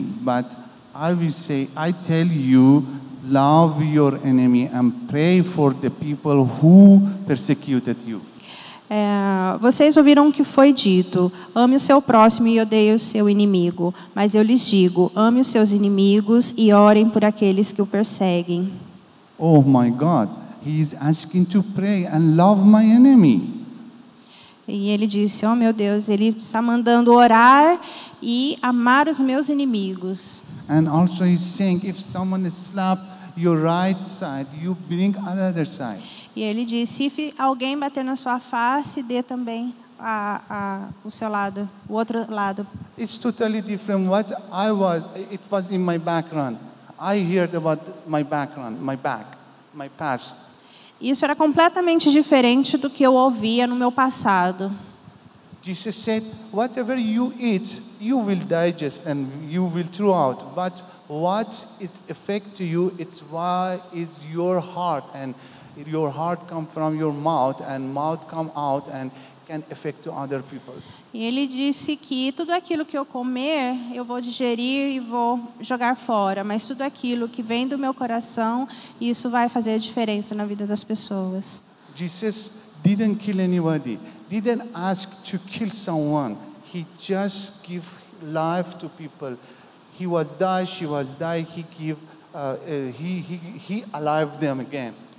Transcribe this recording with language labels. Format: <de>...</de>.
<en>But I will say, I tell you, love your enemy and pray for the people who persecuted you.</en> <pt>Vocês ouviram o que foi dito, ame o seu próximo e odeie o seu inimigo. Mas eu lhes digo, ame os seus inimigos e orem por aqueles que o perseguem.</pt> <en>Oh my God, he is asking to pray and love my enemy.</en> <pt>E ele disse, oh meu Deus, ele está mandando orar e amar os meus inimigos.</pt> <en>And also he's saying, if someone slap your right side, you bring another side.</en> <pt>E ele disse, se alguém bater na sua face, dê também o seu lado, o outro lado.</pt> <en>It's totally different what it was in my background. I heard about my background, my past.</en> <pt>Isso era completamente diferente do que eu ouvia no meu passado.</pt> <en>Jesus said, whatever you eat, you will digest and you will throw out. But what is effect to you, it's why is your heart, and your heart come from your mouth, and mouth come out and can affect to other people.</en> <pt>E ele disse que tudo aquilo que eu comer, eu vou digerir e vou jogar fora, mas tudo aquilo que vem do meu coração, isso vai fazer a diferença na vida das pessoas.</pt> <en>Jesus didn't kill anybody, didn't ask to kill someone. He just give life to people. He was die, she was die. He give, he alive them again.</en>